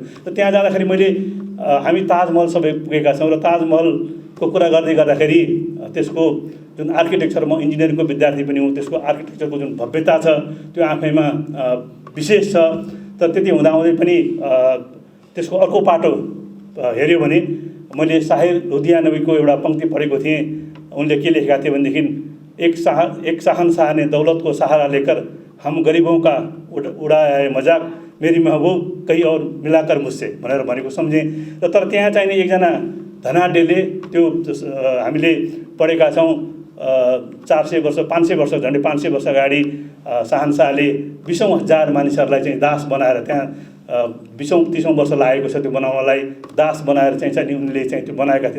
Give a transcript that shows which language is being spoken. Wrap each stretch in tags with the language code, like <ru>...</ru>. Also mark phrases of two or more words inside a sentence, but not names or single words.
<ne>र त्यहाँ जाँदाखेरि मैले हामी ताजमहल सबै पुगेका छौँ र ताजमहलको कुरा गर्दै गर्दाखेरि त्यसको जुन आर्किटेक्चर, म इन्जिनियरिङको विद्यार्थी पनि हुँ, त्यसको आर्किटेक्चरको जुन भव्यता छ त्यो आफैमा विशेष छ। तर त्यति हुँदाहुँदै पनि त्यसको अर्को पाटो हेऱ्यो भने मैले साहिर लुधियानवीको एउटा पंक्ति पढेको थिएँ। उनले के लेखेका थिए भनेदेखि</ne> <hi>एक शहनशाह ने दौलत को सहारा लेकर हम गरीबों का उड़ाए मजाक, मेरी महबूब कहीं और मिलाकर मुझसे</hi> <ne>भनेर भनेको सम्झेँ। र तर त्यहाँ चाहिँ एकजना धनाढ्यले त्यो हामीले पढेका छौँ 400 वर्ष 500 वर्ष झन्डै 500 वर्ष अगाडि शहनशाहले 20,000 मानिसहरूलाई चाहिँ दास बनाएर त्यहाँ 20-30 वर्ष लागेको छ त्यो बनाउनलाई, दास बनाएर चाहिँ उनले चाहिँ त्यो बनाएका थिए।</ne>